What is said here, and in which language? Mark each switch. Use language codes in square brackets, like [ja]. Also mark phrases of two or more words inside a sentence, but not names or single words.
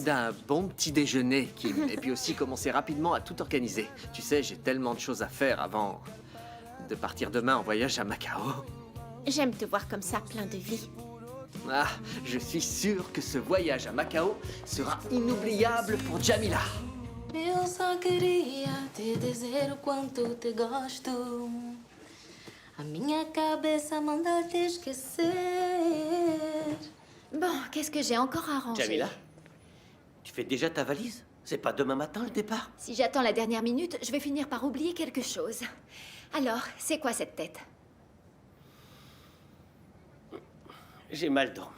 [fr] D'un bon petit déjeuner, Kim. Et puis aussi commencer rapidement à tout organiser. Tu sais, j'ai tellement de choses à faire avant de partir demain en voyage à Macao. J'aime te voir comme ça, plein de vie. Ah, je suis sûr que ce voyage à Macao sera inoubliable pour Jamila. [pt] Eu só queria te dizer o quanto te gosto. A minha cabeça manda te esquecer. [fr] Bon, qu'est-ce que j'ai encore arrangé? Jamila, tu fais déjà ta valise? C'est pas demain matin le départ? Si j'attends la dernière minute, je vais finir par oublier quelque chose. Alors, c'est quoi cette tête? J'ai mal dormi.